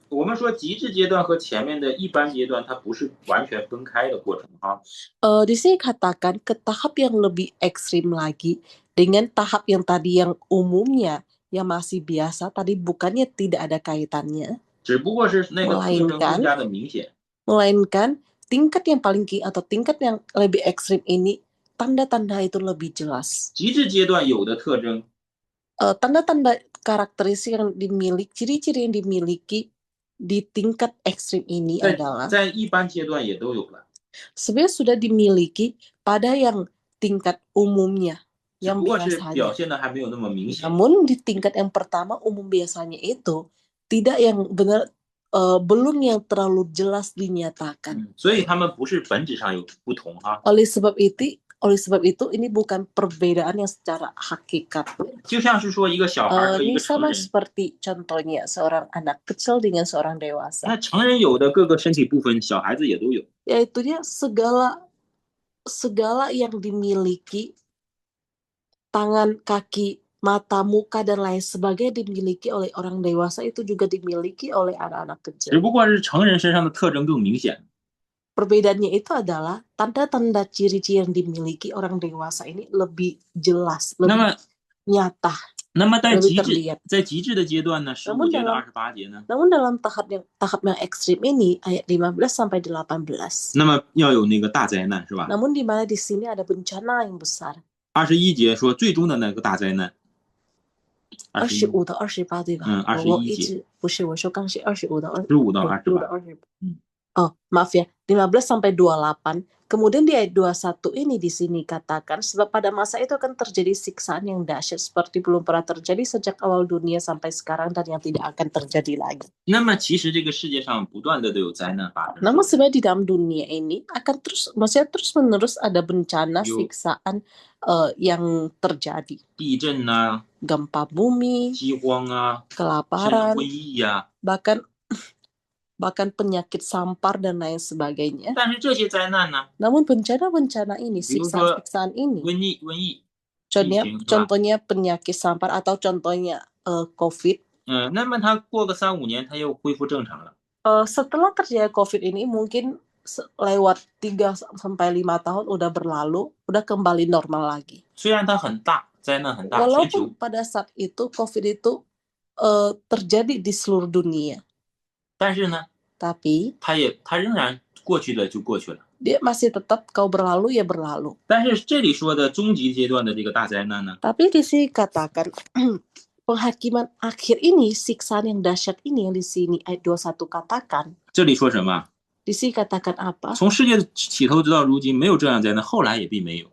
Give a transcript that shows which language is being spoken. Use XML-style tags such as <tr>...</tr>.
<zh>我们说极致阶段和前面的一般阶段，它不是完全分开的过程啊。</zh> <id>Di sini katakan ke tahap yang lebih ekstrim lagi dengan tahap yang tadi yang umumnya yang masih biasa tadi bukannya tidak ada kaitannya,</id> <zh>只不过是那个特征更加的明显。</zh> <id>melainkan tingkat yang paling atau tingkat yang lebih ekstrim ini tanda-tanda itu lebih jelas.</id> <zh>极致阶段有的特征，</zh> <id>tanda-tanda karakteristik yang dimiliki, ciri-ciri yang dimiliki di tingkat ekstrim ini</id> <zh>在</zh> <id>adalah</id> <zh>在一般阶段也都有了，</zh> <id>sebenarnya sudah dimiliki pada yang tingkat umumnya</id> <zh>只</zh> <id>yang</id> <zh>不过是表</zh> <id>biasanya.</id> <zh>现的还没有那么明显。</zh> <id>Namun di tingkat yang pertama umum biasanya itu tidak yang benar belum yang terlalu jelas dinyatakan.</id> <zh>所以他们不是本质上有不同哈。</zh> <id>Oleh sebab itu ini bukan perbedaan yang secara hakikat.</id> <zh>就像是说一个小孩和一个成</zh> <id>sama</id> <zh>人，</zh> <id>seperti contohnya seorang anak kecil dengan seorang dewasa.</id> <zh>那成人有的各个身体部分，小孩子也都有。</zh> <id>Yaitu dia segala yang dimiliki, tangan, kaki, mata, muka, dan lain sebagainya dimiliki oleh orang dewasa itu juga dimiliki oleh anak-anak</id> <zh>只</zh> <id>kecil.</id> <zh>不过是成人身上的特征更明显。</zh> <id>Perbedaannya itu adalah tanda-tanda ciri-ciri yang dimiliki orang dewasa ini lebih jelas,</id> <zh>那</zh> <id>lebih</id> <zh>么，</zh> <id>nyata,</id> <zh>那么在</zh> <id>lebih</id> <zh>极致</zh> <id>terlihat.</id> <zh>在极致的阶段呢，15</zh> <id>Namun</id> <zh>节到</zh> <id>dalam</id> <zh>28节呢，</zh> <id>namun dalam tahap yang ekstrim ini ayat 15 sampai 18.</id> <zh>那么要有那个大灾难是吧？</zh> <id>Namun di mana di sini ada bencana yang besar.</id> <zh>21节说最终的那个大灾难。 25到28对吧？我一直不是，我说刚是25到 15到28。</zh> <id>Oh, maaf ya, 15 sampai 28. Kemudian di ayat 21 ini di sini katakan sebab pada masa itu akan terjadi siksaan yang dahsyat seperti belum pernah terjadi sejak awal dunia sampai sekarang dan yang tidak akan terjadi lagi.</id> <zh>那么其实这个世界上不断的都有灾难发生。</zh> <id>Namun sebenarnya di dalam dunia ini akan terus menerus ada bencana siksaan yang terjadi.</id> <zh>地震啊，</zh> <id>Gempa bumi,</id> <zh>饥荒啊，</zh> <id>kelaparan,</id> <zh>瘟疫啊，</zh> <id>bahkan penyakit sampar dan lain sebagainya.</id> <zh>但是这些灾难呢，</zh> <id>Namun bencana-bencana ini,</id> <zh>比如说</zh> <id>siksaan-siksaan ini,</id> <zh>瘟疫，</zh> <id>contohnya penyakit sampar atau contohnya COVID.</id> <zh>那么它过个3、5年，它又恢复正常了。</zh> <id>Setelah terjadi COVID ini mungkin lewat 3 sampai 5 tahun udah berlalu, udah kembali normal lagi.</id> <zh>虽然它很大，灾难很大，</zh> <id>Walaupun pada saat itu COVID itu terjadi di seluruh dunia.</id> <zh>但是呢，</zh> <id>tapi</id> <zh>它仍然过去了就过去了。</zh> <id>dia masih tetap kau berlalu ya berlalu.</id> <zh>但是这里说的终极阶段的这个大灾难呢，</zh> <id>Tapi di sini katakan penghakiman akhir ini, siksaan yang dahsyat ini yang di sini ayat 21 katakan.</id> <zh>这里说什么？</zh> <id>Di sini katakan apa?</id> <zh>从世界起头直到如今，没有这样灾难，后来也并没有。</zh>